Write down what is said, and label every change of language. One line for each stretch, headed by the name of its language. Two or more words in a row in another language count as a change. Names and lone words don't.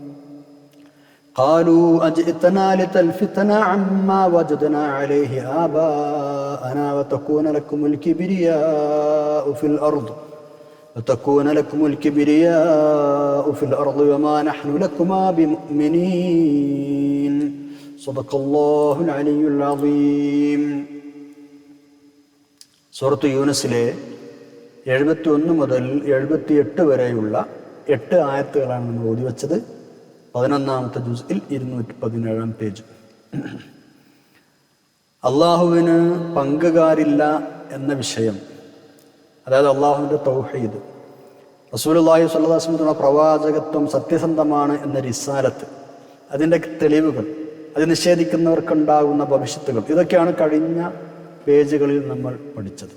Arabic: قالوا أجئتنا لتلفتنا عما وجدنا عليه آباءنا وتكون لكم الكبرياء في الأرض وما نحن لكما بمؤمنين صدق الله العلي العظيم.
Malayalam: സൂറത്ത് യൂനുസിലെ 71 മുതൽ 78 വരെയുള്ള 8 ആയത്തുകളാണ് നമ്മൾ ഓതി വെച്ചത്. 11ാമത്തെ ജുസ്ഇൽ 217 പേജ്. അള്ളാഹുവിന് പങ്കുകാരില്ല എന്ന വിഷയം, അതായത് അള്ളാഹുവിൻ്റെ തൗഹീദ്,
Arabic: رسول الله صلى الله عليه وسلم
Malayalam: പ്രവാചകത്വം സത്യസന്ധമാണ് എന്ന റിസാലത്ത്, അതിൻ്റെ തെളിവുകൾ, അത് നിഷേധിക്കുന്നവർക്കുണ്ടാകുന്ന ഭവിഷ്യത്തുകൾ, ഇതൊക്കെയാണ് കഴിഞ്ഞ പേജുകളിൽ നമ്മൾ പഠിച്ചത്.